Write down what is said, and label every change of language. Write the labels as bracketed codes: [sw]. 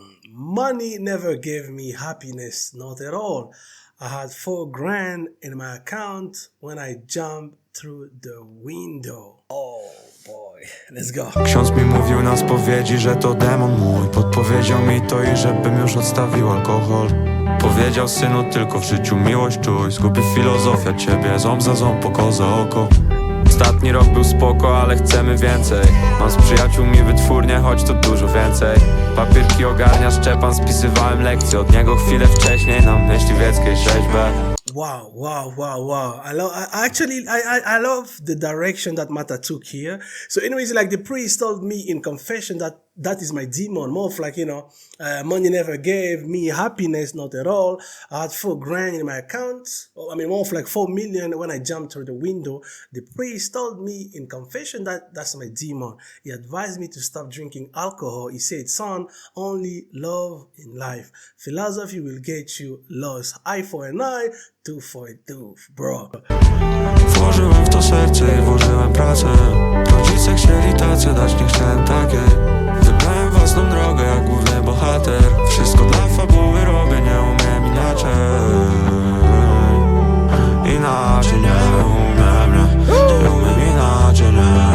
[en] Money never gave me happiness, not at all. I had $4,000 in my account when I jumped through the window. Oh boy, let's go. [pl] Ksiądz mi mówił na spowiedzi, że to demon mój. Podpowiedział mi to i żebym już odstawił alkohol. Powiedział, synu, tylko w życiu miłość czuj. Zgubi filozofia ciebie, ząb za ząb, oko za oko. Ostatni rok był spoko, ale chcemy więcej. Mam z przyjaciółmi wytwórnię, choć to dużo więcej. Papierki ogarnia Szczepan, spisywałem lekcje od niego chwilę wcześniej na myśliwieckiej 6B. [en] Wow. I love the direction that Mata took here. So anyways, like the priest told me in confession that is my demon, more of like, money never gave me happiness, not at all. I had $4,000 in my account. I mean, more of like 4 million when I jumped through the window. The priest told me in confession that that's my demon. He advised me to stop drinking alcohol. He said, son, only love in life. Philosophy will get you lost. Eye for an eye, tooth for a tooth, bro. [pl] Włożyłem w to serce i włożyłem pracę. Rodzice chcieli tacy, dać nie chciałem takiej. Wybrałem własną drogę jak główny bohater. Wszystko dla fabuły robię, nie umiem inaczej. Inaczej nie umiem, nie umiem inaczej, nie.